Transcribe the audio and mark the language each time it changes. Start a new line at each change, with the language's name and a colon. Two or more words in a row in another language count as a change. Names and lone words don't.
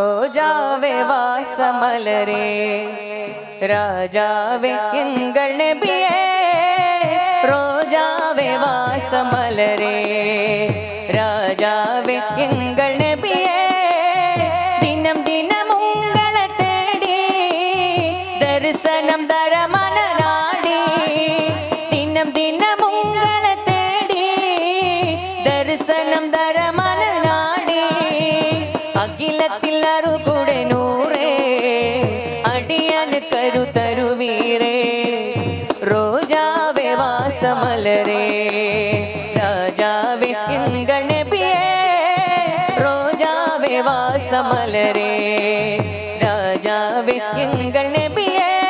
Tamil: ரோஜாவே வாசமலரே ராஜாவே எங்கள் நபியே ரோஜாவே வாசமலரே ராஜாவே எங்கள் நபியே தினம் தினம் உங்களை தேடி தரிசனம் தர மனநாடி தினம் தினம் உங்களை தேடி தரிசனம் தர மனநாடி
Malayalam: അഖിലത്തിൽ അറുകൂടെ നൂറേ അടിയന് കരു തരുവീരേ
Tamil: ரோஜாவே வாசமலரே ராஜாவே எங்கள் நபியே ரோஜாவே வாசமலரே ராஜாவே எங்கள் நபியே